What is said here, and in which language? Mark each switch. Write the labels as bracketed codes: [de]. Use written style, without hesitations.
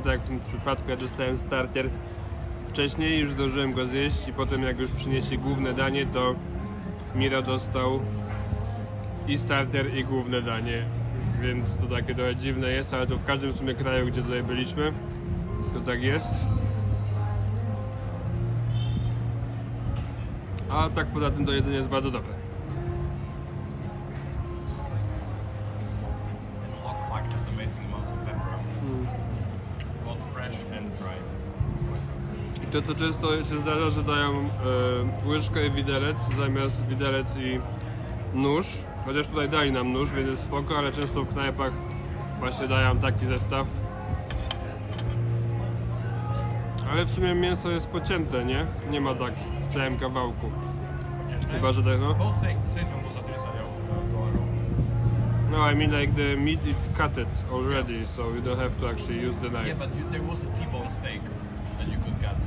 [pl] Tak jak w tym przypadku ja dostałem starter wcześniej, już zdążyłem go zjeść i potem jak już przynieśli główne danie, to Miro dostał i starter i główne danie. Więc to takie trochę dziwne jest, ale to w każdym w sumie kraju, gdzie tutaj byliśmy, to tak jest. A tak poza tym to jedzenie jest bardzo dobre. [en] And Lokmak has amazing amounts of pepper. Both fresh and dry. [pl] I to co często się zdarza, że dają łyżkę i widelec zamiast widelec i nóż. Chociaż tutaj dali nam nóż, więc jest spoko, ale często w knajpach właśnie dają taki zestaw. Ale w sumie mięso jest pocięte, nie? Nie ma tak w całym kawałku. Chyba, że tak, no. [en] Both things on those are No, I mean like the meat is cutted already, so you don't have to actually use the knife. Yeah, but there was a T-bone steak that you could get.